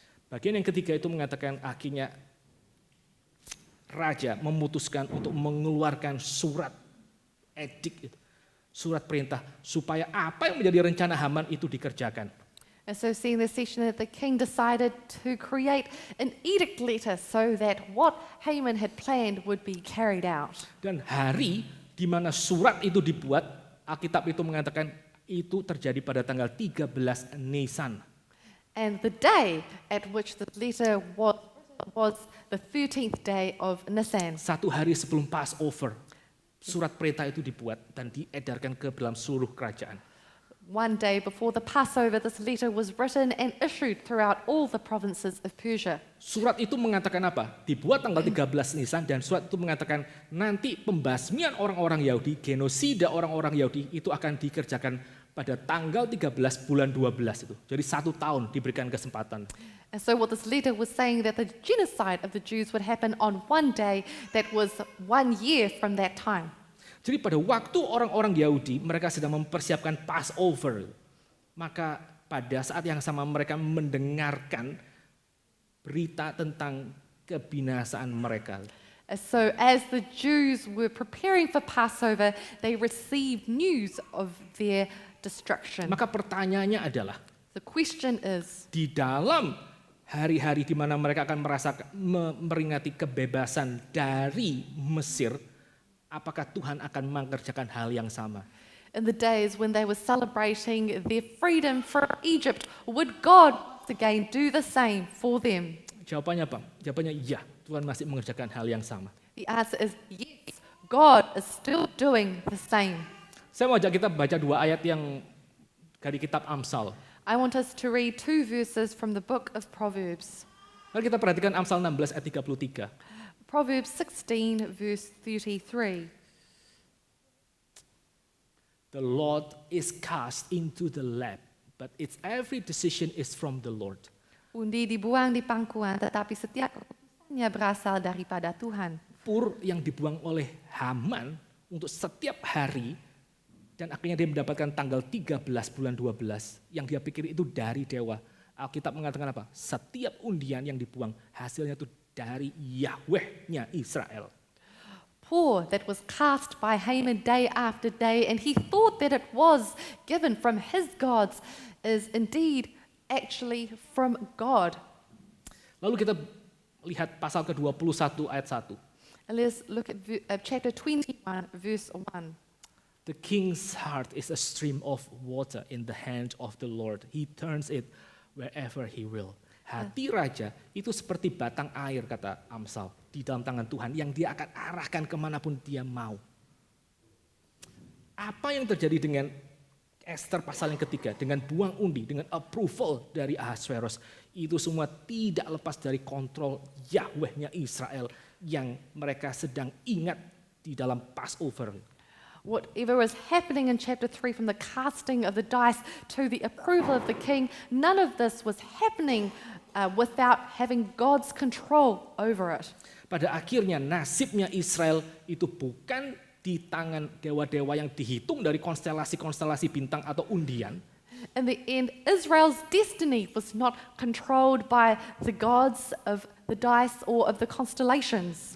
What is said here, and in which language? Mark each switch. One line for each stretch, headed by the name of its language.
Indonesian: Bagian yang ketiga itu mengatakan akhirnya raja memutuskan untuk mengeluarkan surat edik, surat perintah, supaya apa yang menjadi rencana Haman itu dikerjakan.
English: And so seeing this section that the king decided to create an edict letter so that what Haman had planned would be carried out.
Indonesian: Dan hari di mana surat itu dibuat, Alkitab itu mengatakan itu terjadi pada tanggal 13 Nisan.
English: And the day at which the letter was the 13th day of Nisan.
Indonesian: Satu hari sebelum Passover, surat perintah itu dibuat dan diedarkan ke dalam seluruh kerajaan.
English: One day before the Passover, this letter was written and issued throughout all the provinces of Persia.
Indonesian: Surat itu mengatakan apa? Dibuat tanggal 13 Nisan dan surat itu mengatakan nanti pembasmian orang-orang Yahudi, genosida orang-orang Yahudi itu akan dikerjakan pada tanggal 13 bulan 12 itu. Jadi 1 tahun diberikan kesempatan.
English: And so what this letter was saying that the genocide of the Jews would happen on one day that was 1 year from that time.
Indonesian: Jadi pada waktu orang-orang Yahudi mereka sedang mempersiapkan Passover, maka pada saat yang sama mereka mendengarkan berita tentang kebinasaan mereka.
English: So as the Jews were preparing for Passover, they received news of their destruction.
Indonesian: Maka pertanyaannya adalah,
English: The question is,
Indonesian: di dalam hari-hari di mana mereka akan memperingati kebebasan dari Mesir, apakah Tuhan akan mengerjakan hal yang sama?
English: in the days when they were celebrating their freedom from Egypt, would God again do the same for them?
Indonesian: Jawabannya apa? Jawabannya iya, Tuhan masih mengerjakan hal yang sama.
English: The answer is yes, God is still doing the same.
Indonesian: Saya mau ajak kita baca 2 ayat yang dari kitab Amsal.
English: I want us to read 2 verses from the book of Proverbs.
Indonesian: Mari kita perhatikan Amsal 16 ayat 33.
English: Proverbs 16, verse 33. The Lord is cast into the lap, but its every decision is from the Lord.
Indonesian: Undi dibuang di pangkuan, tetapi setiap keputusannya berasal daripada Tuhan. Pur yang dibuang oleh Haman untuk setiap hari, dan akhirnya dia mendapatkan tanggal 13 bulan 12, yang dia pikir itu dari dewa. Alkitab mengatakan apa? Setiap undian yang dibuang, hasilnya itu dari Yahweh-nya Israel.
English: Poor that was cast by Haman day after day, and he thought that it was given from his gods, is indeed actually from God.
Indonesian: Lalu kita lihat pasal ke-21 ayat 1.
English: And let's look at chapter 21, verse 1. The king's heart is a stream of water in the hand of the Lord. He turns it wherever he will.
Indonesian: Hati raja itu seperti batang air, kata Amsal, di dalam tangan Tuhan yang dia akan arahkan kemanapun dia mau. Apa yang terjadi dengan Esther pasal yang ketiga, dengan buang undi, dengan approval dari Ahasuerus, itu semua tidak lepas dari kontrol Yahweh-nya Israel yang mereka sedang ingat di dalam Passover.
English: Whatever was happening in chapter 3, from the casting of the dice to the approval of the king, none of this was happening without having God's control over it.
Indonesian: Pada akhirnya nasibnya Israel itu bukan di tangan dewa-dewa yang dihitung dari konstelasi-konstelasi bintang atau undian.
English: In the end, Israel's destiny was not controlled by the gods of the dice or of the constellations.